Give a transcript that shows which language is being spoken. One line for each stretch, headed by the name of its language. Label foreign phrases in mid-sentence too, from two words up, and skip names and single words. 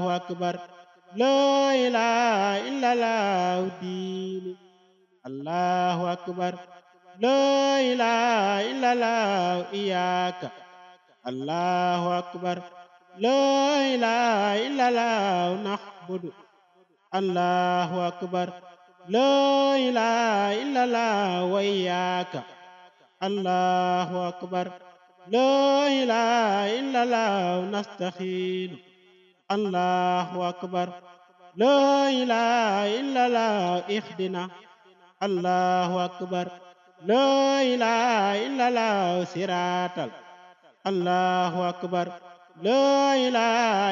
Arabic: أكبر لا إله إلا الله الدين الله أكبر لا إله إلا الله إياك الله أكبر لا إله إلا الله نعبد الله أكبر لا إله إلا الله وإياك الله أكبر لا إله إلا الله نستعين الله أكبر لا إله إلا الله اهدنا الله أكبر لا إله إلا الله صراط الله أكبر لا إله